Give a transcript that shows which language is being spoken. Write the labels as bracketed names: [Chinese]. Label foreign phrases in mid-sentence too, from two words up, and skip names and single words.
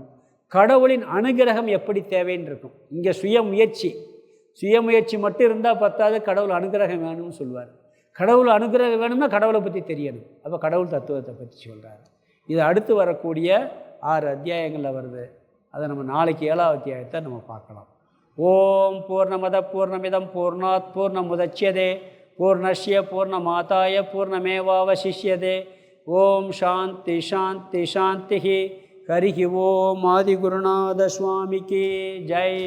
[Tamil] கடவுளின் அனுகிரகம் எப்படி தேவைன்னு இருக்கும். இங்கே சுயமுயற்சி மட்டும் இருந்தால் பத்தாது, கடவுள் அனுகிரகம் வேணும்னு சொல்லுவார். கடவுள் அனுகிரகம் வேணும்னா கடவுளை பற்றி தெரியணும். அப்போ கடவுள் தத்துவத்தை பற்றி சொல்கிறார். இது அடுத்து வரக்கூடிய 6 அத்தியாயங்களில் வருது. அதை நம்ம நாளைக்கு 7வது அத்தியாயத்தை நம்ம பார்க்கலாம். [Sanskrit] ओं पूर्णमदः पूर्णमिदं पूर्णात् पूर्णमुदच्यते पूर्णस्य पूर्णमादाय पूर्णमेवावशिष्यते. ओं शान्तिः शान्तिः शान्तिः. हरिः ओं. [Tamil] ஆதிகுருநாத சுவாமிக்கு ஜெய்.